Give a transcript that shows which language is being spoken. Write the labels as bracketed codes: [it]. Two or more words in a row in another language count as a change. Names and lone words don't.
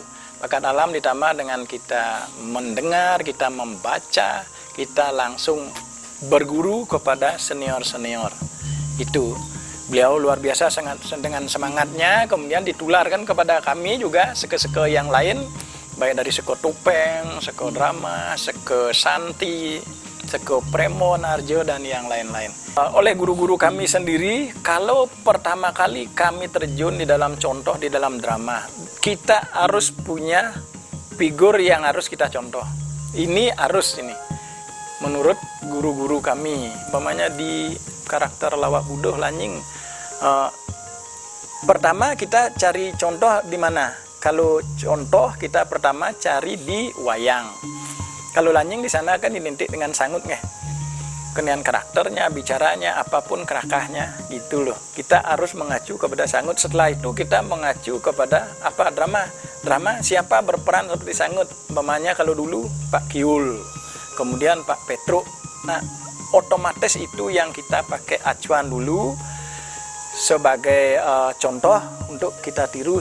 [id] Bakat alam ditambah dengan kita mendengar, kita membaca, kita langsung berguru kepada senior-senior. Itu beliau luar biasa sangat dengan semangatnya, kemudian ditularkan kepada kami juga seke-seke yang lain, baik dari seke topeng, seke drama, seke santi, seke Premon, Arjo, dan yang lain-lain. Oleh guru-guru kami sendiri, kalau pertama kali kami terjun di dalam contoh, di dalam drama, kita harus punya figur yang harus kita contoh. Ini harus ini. Menurut guru-guru kami, umpamanya di karakter Lawak Budoh Lanying, pertama kita cari contoh di mana? Kalau contoh kita pertama cari di wayang. Kalau Lanying di sana kan identik dengan sangut nggih. Kenian karakternya, bicaranya, apapun kerakahnya gitu loh. Kita harus mengacu kepada sangut. Setelah itu kita mengacu kepada apa? Drama. Drama siapa berperan seperti sangut? Umpamanya kalau dulu Pak Kiul, kemudian Pak Petruk. Nah, otomatis itu yang kita pakai acuan dulu sebagai contoh untuk kita tiru.